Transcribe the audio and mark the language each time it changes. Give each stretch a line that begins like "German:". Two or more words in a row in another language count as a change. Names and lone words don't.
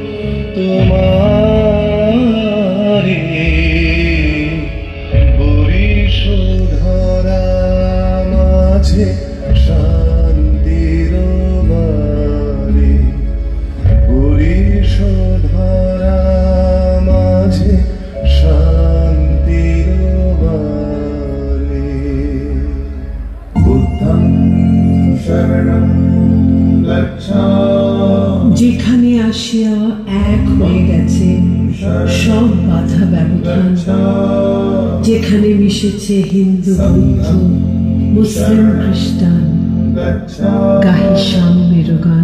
Bangla: তোমারি পরিশোধরা মাঝে শান্তির বাড়ি, পরিশোধরা মাঝে শান্তির বাড়ি।
Pali: বুদ্ধং শরণং গচ্ছামি।
Bangla: যেখানে আসিয়া এক হয়ে গেছে সব বাধা ব্যবধান, যেখানে মিশেছে হিন্দু বৌদ্ধ মুসলিম খ্রিস্টান, গাহি সাম্যের গান।